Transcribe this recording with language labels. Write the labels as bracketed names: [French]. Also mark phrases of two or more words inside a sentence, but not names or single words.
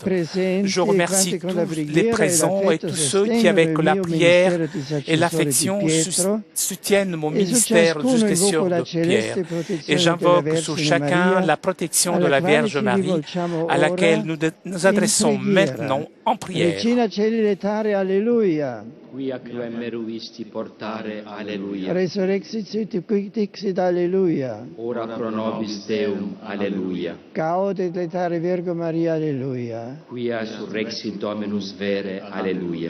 [French] Je remercie tous les présents et tous ceux qui, avec la prière et l'affection, soutiennent mon ministère du successeur de Pierre. Et j'invoque sur chacun la protection de la Vierge Marie, à laquelle nous nous adressons maintenant en prière. [Latin] Quia quem meruisti portare, alleluia. Resurrexit quic dixit, alleluia. Ora pro nobis Deum, alleluia. Gaudet letare Virgo Maria, alleluia. Quia surrexit Dominus vere, alleluia.